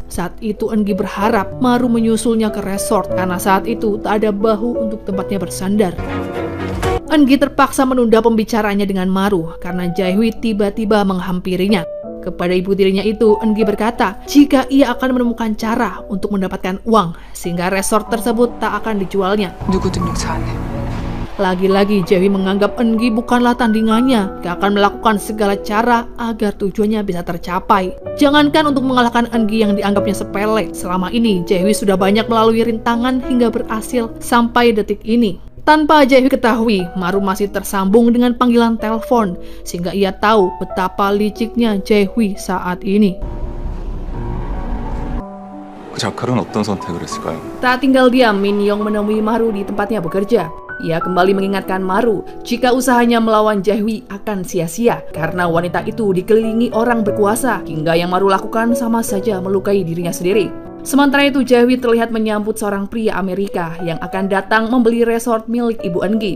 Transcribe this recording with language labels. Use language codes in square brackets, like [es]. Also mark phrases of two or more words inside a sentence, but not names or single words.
[id] Saat itu Eungi berharap Maru menyusulnya ke resort karena saat itu tak ada bahu untuk tempatnya bersandar. Eungi terpaksa menunda pembicaraannya dengan Maru karena Jae-hui tiba-tiba menghampirinya. Kepada ibu tirinya itu, Eungi berkata jika ia akan menemukan cara untuk mendapatkan uang sehingga resort tersebut tak akan dijualnya. [ko] 누구든 용서 안 해. [id] Lagi-lagi Jae-hui menganggap Eungi bukanlah tandingannya. Dia akan melakukan segala cara agar tujuannya bisa tercapai. Jangankan untuk mengalahkan Eungi yang dianggapnya sepele. Selama ini Jae-hui sudah banyak melalui rintangan hingga berhasil sampai detik ini. Tanpa Jae-hui ketahui, Maru masih tersambung dengan panggilan telepon, sehingga ia tahu betapa liciknya Jae-hui saat ini. [ko] 자칼은 어떤 선택을 했을까요? [id] Tak tinggal diam, Min Young menemui Maru di tempatnya bekerja. Ia kembali mengingatkan Maru jika usahanya melawan Jae-hui akan sia-sia karena wanita itu dikelilingi orang berkuasa, hingga yang Maru lakukan sama saja melukai dirinya sendiri. Sementara itu Jae-hui terlihat menyambut seorang pria Amerika yang akan datang membeli resort milik Ibu Eungi.